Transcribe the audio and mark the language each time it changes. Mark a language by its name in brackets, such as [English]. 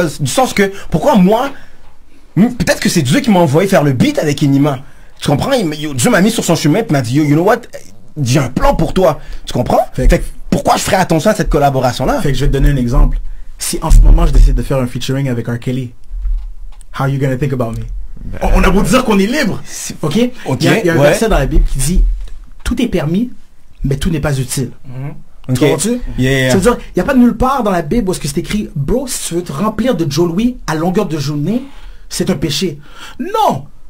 [French] Du sens que, pourquoi moi, peut-être que c'est Dieu qui m'a envoyé faire le beat avec Enima. Tu comprends? Dieu m'a mis sur son chemin et m'a dit, [English] you know what? [French] J'ai un plan pour toi. Tu comprends? Fait que pourquoi je ferais attention à cette collaboration-là? Fait que je vais te donner un exemple. Si en ce moment je décide de faire un featuring avec R. [English] Kelly, how are you gonna think about me? [French] On a beau dire qu'on est libre, ok? Il y a un verset dans la Bible qui dit tout est permis, mais tout n'est pas utile. Tu comprends-tu? Ça veut dire, il n'y a pas de nulle part dans la Bible où est-ce que c'est écrit, bro, si tu veux te remplir de Joe Louis à longueur de journée, c'est un péché. Non!